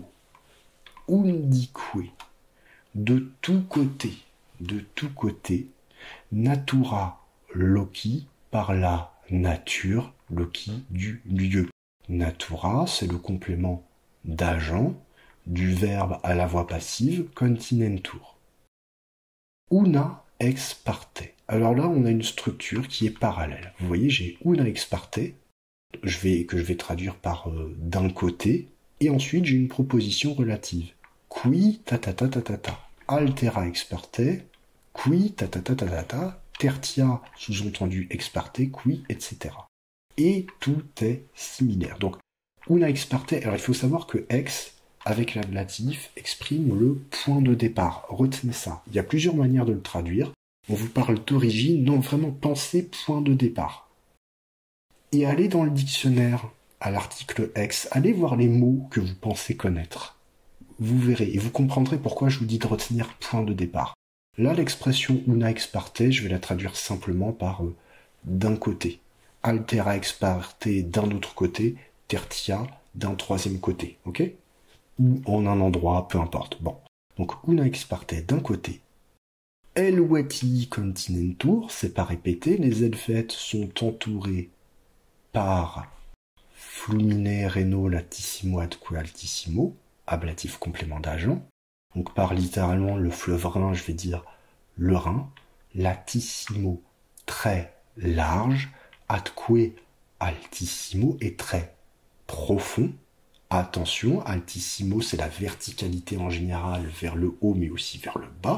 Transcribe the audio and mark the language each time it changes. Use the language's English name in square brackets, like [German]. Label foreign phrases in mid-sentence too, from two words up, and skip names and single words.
[French] Undique, de tous côtés, [Latin] natura loci, [French] par la nature, loci du lieu. Natura, c'est le complément d'agent, du verbe à la voix passive, [Latin] continentur. Una ex parte. [French] Alors là, on a une structure qui est parallèle. Vous voyez, j'ai [Latin] una ex parte, [French] que je vais traduire par d'un côté, et ensuite j'ai une proposition relative. Qui ta ta ta ta ta ta. [Latin] Altera ex parte, qui, ta ta ta ta ta ta, tertia, [French] sous-entendu [Latin] ex parte, [French] qui, etc. Et tout est similaire. Donc, [Latin] una ex parte, [French] alors il faut savoir que ex, avec l'ablatif, exprime le point de départ. Retenez ça. Il y a plusieurs manières de le traduire. On vous parle d'origine, non, vraiment pensez point de départ. Et allez dans le dictionnaire, à l'article ex, allez voir les mots que vous pensez connaître. Vous verrez, et vous comprendrez pourquoi je vous dis de retenir point de départ. Là, l'expression [Latin] una ex parte, [French] je vais la traduire simplement par d'un côté. [Latin] Altera ex parte [French] d'un autre côté, tertia d'un troisième côté, ok? Ou en un endroit, peu importe. Bon. Donc, [Latin] una ex parte [French] d'un côté. [Latin] Helvetii continentur, [French] c'est pas répété, les Helvètes sont entourés par [Latin] flumine reno latissimo atque altissimo, [French] ablatif complément d'agent. Donc, par littéralement le fleuve Rhin, je vais dire le Rhin. Latissimo, très large. [Latin] Atque altissimo [French] est très profond. Attention, altissimo, c'est la verticalité en général vers le haut, mais aussi vers le bas.